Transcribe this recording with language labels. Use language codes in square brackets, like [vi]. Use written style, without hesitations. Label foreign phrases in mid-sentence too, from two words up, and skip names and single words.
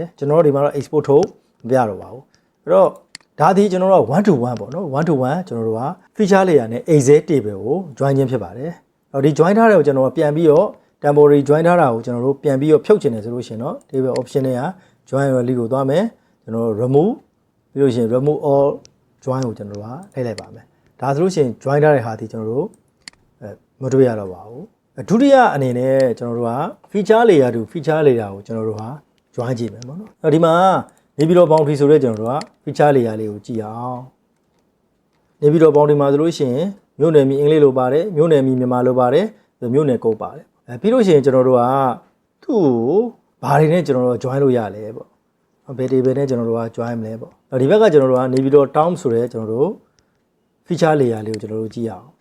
[my] ကျွန်တော်တို့ဒီမှာတော့ export ထုတ်မပြတော့ပါဘူးအဲ့တော့ဒါဒီကျွန်တော်တို့က1 to 1ပေါ့နော်1 to 1ကျွန်တော်တို့က [en] feature layer [my] နဲ့ [en] exec table [my] ကို join ခြင်းဖြစ်ပါတယ်အဲ့တော့ဒီ join ထားတဲ့ကိုကျွန်တော်ကပြန်ပြီးတော့ [en] temporary join [my] ထားတာ ကိုကျွန်တော်တို့ပြန်ပြီးတော့ဖြုတ်ချင်တယ်ဆိုလို့ရှိရင်တော့ [en] table option [my] တွေက [en] join release [my] ကိုသွားမယ်ကျွန်တော်တို့ remove ပြီးလို့ရှိရင် [en] remove all join [my] ကိုကျွန်တော်တို့ကလိုက်လိုက်ပါမယ်ဒါဆိုလို့ရှိရင် join ထားတဲ့ဟာဒီကျွန်တော်တို့မတွေ့ရတော့ပါဘူးဒုတိယအနေနဲ့ကျွန်တော်တို့က [en] feature layer to feature layer [my] ကိုကျွန်တော်တို့ဟာ join ကြည့် မယ်ပေါ့နော်အဲ့ဒီမှာနေပြည်တော် boundary ဆိုတဲ့ကျွန်တော်တို့က [en] feature layer [my] လေးကိုကြည့်အောင်နေပြည်တော် boundary မှာဆိုလို့ရှိရင်မြို့နယ်မြေအင်္ဂလိပ်လိုပါတယ်မြို့နယ်မြေမြန်မာလိုပါတယ်မြို့နယ်ကုတ်ပါတယ်ပြီးလို့ရှိရင်ကျွန်တော်တို့ကသူ့ကိုဘာတွေနဲ့ကျွန်တော်တို့ join လို့ရလဲပေါ့ဘယ် table နဲ့ကျွန်တော်တို့က join မလဲပေါ့ဒီဘက်ကကျွန်တော်တို့ကနေပြည်တော် town ဆိုတဲ့ကျွန်တော်တို့ [en] feature layer [my] လေးကိုကျွန်တော်တို့ကြည့်အောင်